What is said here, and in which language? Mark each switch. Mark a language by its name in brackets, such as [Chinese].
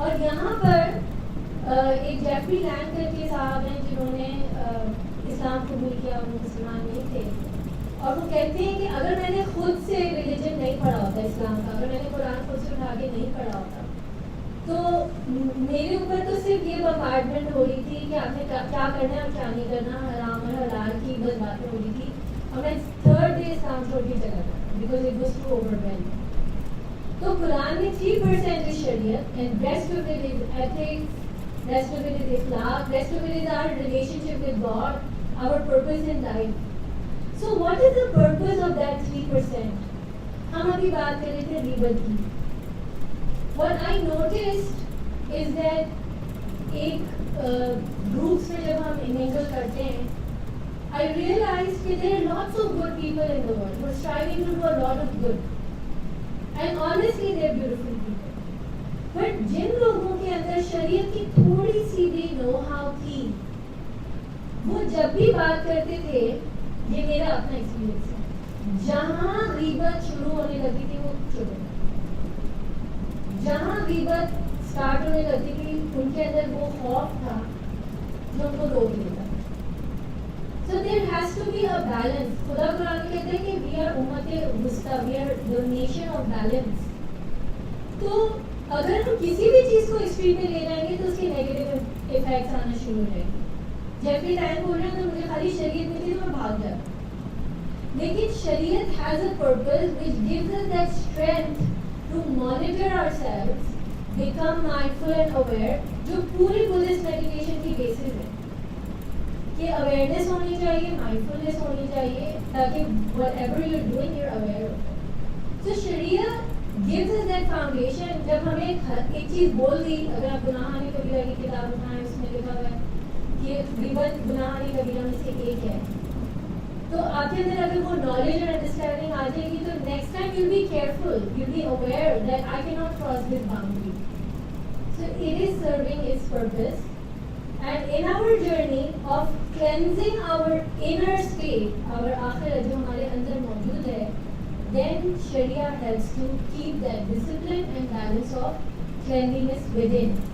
[Urdu] اور یہاں پر ایک جیفری لینگ کر کے صاحب ہیں جنہوں نے اسلام قبول کیا, وہ مسلمان نہیں تھے, اور وہ کہتے ہیں کہ اگر میں نے خود سے ریلیجن نہیں پڑھا ہوتا اسلام کا, اگر میں نے قرآن خود سے اٹھا کے نہیں پڑھا ہوتا, تو میرے اوپر تو صرف یہ بمبارڈمنٹ ہو رہی تھی کہ آپ نے کیا کرنا ہے اور کیا نہیں کرنا, حرام اور حلال کی بس باتیں ہو رہی تھی, اور میں تھرڈ ڈے اسلام چھوڑ کے چلا گیا [English] Because it was too overwhelming. [Urdu] تو قرآن میں [English] 3% is شریعت and rest of it is ethics, rest of it is اخلاق, rest of it is our relationship with God, our purpose in life. So what is the purpose of that 3%? [Urdu] ہم ابھی بات کر رہے تھے غیبت کی. [English] What I noticed is that [Urdu] ایک groups میں جب ہم mingle کرتے ہیں, [English] I realized that there are lots of good people in the world who are striving to do a lot of good. And honestly they are beautiful people. [Urdu] But جن لوگوں کے اندر شریعت کی تھوڑی سی بھی know how تھی, وہ جب بھی بات کرتے تھے, یہ میرا اپنا ایکسپیرینس ہے, جہاں غیبت شروع ہونے لگتی تھی وہ چھوڑ دیتے, جہاں غیبت اسٹارٹ ہونے لگتی تھی ان کے اندر وہ خوف تھا جو ان کو روک لیتا. [English] So there has to be a balance. [Urdu] خدا قرآن میں کہتے ہیں کہ [English] we are امت وسطیٰ, we are the nation of balance. [Urdu] تو اگر ہم کسی بھی چیز کو ایکسٹریم میں لے جائیں گے تو اس کے نیگیٹو افیکٹس آنا شروع ہو جائیں گے. جیفری لینگ بول رہے ہیں تو مجھے خالی شریعت ملی تو میں بھاگ جاتا, لیکن شریعت [English] has a purpose which gives us that strength to monitor ourselves, become mindful and aware, [Urdu] جو پوری بدھسٹ میڈیٹیشن کی بیسس ہے کہ اویئرنیس ہونی چاہیے, مائنڈفلنس ہونی چاہیے, تاکہ [English] whatever you're doing you're aware of it. So شریعت gives us that foundation. [Urdu] جب ہمیں ایک چیز بول دی, اگر آپ گناہ کبیرہ کی کتاب اٹھائیں اس میں لکھا ہوا ہے کہ غیبت گناہ کبیرہ میں سے ایک ہے, تو آپ کے اندر اگر وہ نالج اور انڈرسٹینڈنگ آ جائے گی تو next time [English] you'll be careful, you'll be aware that I cannot cross this boundary. So it is serving its purpose. And in our journey of cleansing our inner state, our آخرت [Urdu] جو ہمارے اندر موجود ہے, [English] then Sharia helps to keep that discipline and balance of cleanliness within.